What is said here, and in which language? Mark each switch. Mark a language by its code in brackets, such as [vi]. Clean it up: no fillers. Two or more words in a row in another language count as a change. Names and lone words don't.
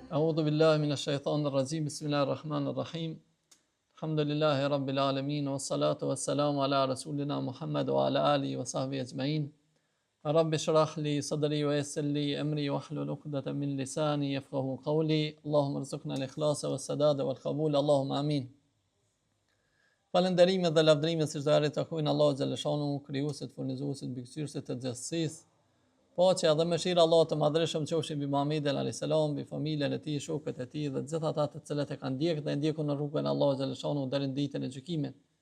[ar] أعوذ بالله من الشيطان الرجيم بسم الله الرحمن الرحيم الحمد لله رب العالمين والصلاة والسلام على رسولنا محمد وعلى آله وصحبه أجمعين رب اشرح لي صدري ويسر لي أمري واحلل عقدة من لساني يفقهوا قولي اللهم ارزقنا الإخلاص والسداد والقبول اللهم آمين. [sq] Falënderimet dhe lavdrimet si çdo herë takojnë [ar] الله جل شأنه, [sq] krijuesit, furnizuesit, mbikëqyrësit të gjithësisë. Paqja dhe mëshira Allahut të madhreshëm qofshin mbi Muhamedit [ar] عليه السلام, [sq] mbi familjen e tij, shokët e tij dhe të gjithë ata të cilët e kanë ndjekur dhe ndjekun në rrugën e Allahut xhaleshanu deri në ditën e gjykimit.